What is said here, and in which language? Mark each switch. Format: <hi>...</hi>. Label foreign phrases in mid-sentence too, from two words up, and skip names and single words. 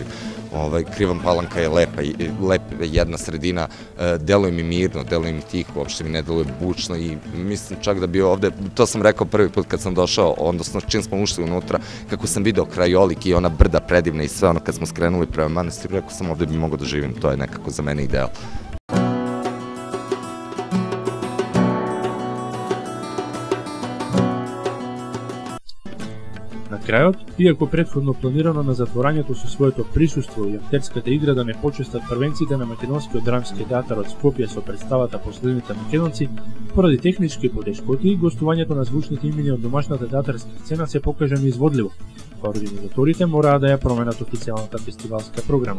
<sr>Kriva Palanka je lepa jedna sredina, deluje mi mirno, deluje mi tiho, uopšte mi ne deluje bučno i mislim čak da bi ovde, to sam rekao prvi put kad sam došao, odnosno čim smo ušli unutra, kako sam video krajolik i ona brda predivna i sve ono kad smo skrenuli prema manastiru, rekao sam ovde bi mogao da živim, to je nekako za mene ideal.</sr> <mk>На крајот, иако претходно планирано на затворањето со своето присуство и актерската игра да не почестат првенците на Македонскиот драмски театар од Скопје со представата Последните македонци, поради технички потешкоти, гостувањето на звучните имени од домашната театарска сцена се покажа неизводливо, па организаторите мораа да ја променат официјалната фестивалска програма.</mk>